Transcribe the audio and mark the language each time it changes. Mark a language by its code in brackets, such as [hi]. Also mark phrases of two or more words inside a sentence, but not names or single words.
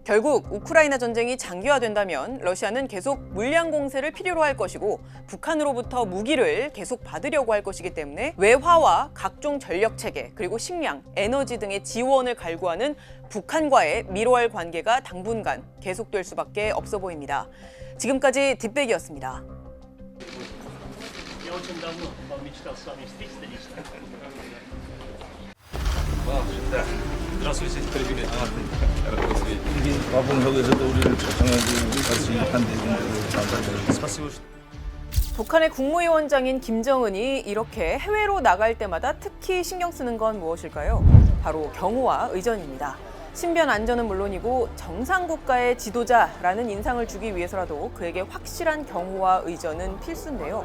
[ko] 결국 우크라이나 전쟁이 장기화된다면 러시아는 계속 물량 공세를 필요로 할 것이고 북한으로부터 무기를 계속 받으려고 할 것이기 때문에 외화와 각종 전력 체계 그리고 식량, 에너지 등의 지원을 갈구하는 북한과의 미로할 관계가 당분간 계속될 수밖에 없어 보입니다. 지금까지 뒷백이었습니다. [ru] Здравствуйте, телевидение. Рад вас видеть. [ko] 화봉역에서도 우리를 초청해주고 같이 한 대중들을 감사드립니다. [ru] Спасибо, что [ko] 북한의 국무위원장인 김정은이 이렇게 해외로 나갈 때마다 특히 신경 쓰는 건 무엇일까요? 바로 경호와 의전입니다. 신변 안전은 물론이고 정상국가의 지도자라는 인상을 주기 위해서라도 그에게 확실한 경호와 의전은 필수인데요.